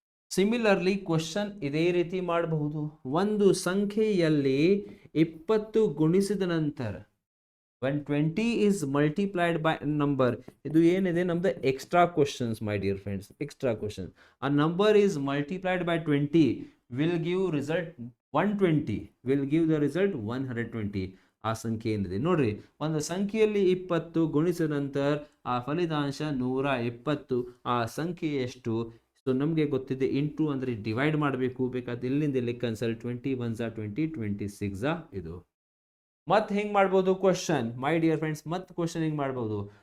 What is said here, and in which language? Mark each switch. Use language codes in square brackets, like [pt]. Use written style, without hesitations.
[kn] Similarly question ಇದೇ ರೀತಿ ಮಾಡಬಹುದು. ಒಂದು ಸಂಖ್ಯೆಯಲ್ಲಿ 20 ಗುಣಿಸಿದ ನಂತರ [en] when 20 is multiplied by a number, [kn] ಇದು ಏನಿದೆ ನಮ್ದು extra questions [en] my dear friends, [kn] extra question. [en] a number is multiplied by 20 will give result 120, will give the result 120. [kn] ಆ ಸಂಖ್ಯೆ ಏನಿದೆ ನೋಡ್ರಿ, ಒಂದು ಸಂಖ್ಯೆಯಲ್ಲಿ 20 ಗುಣಿಸಿದ ನಂತರ ಆ ಫಲಿತಾಂಶ 120. ಆ ಸಂಖ್ಯೆ ಎಷ್ಟು? ಸೊ ನಮಗೆ ಗೊತ್ತಿದೆ ಇಂಟು ಅಂದರೆ ಡಿವೈಡ್ ಮಾಡಬೇಕು. ಬೇಕಾದ್ರೆ ಇಲ್ಲಿಂದ ಇಲ್ಲಿ ಕನ್ಸಲ್ 20 1s 20, 26 ಇದು. ಮತ್ತೆ ಹೆಂಗೆ ಮಾಡ್ಬೋದು ಕ್ವಶನ್ [en] My dear friends? [kn] ಮತ್ತೆ ಕ್ವಶನ್ ಹೆಂಗೆ ಮಾಡ್ಬೋದು?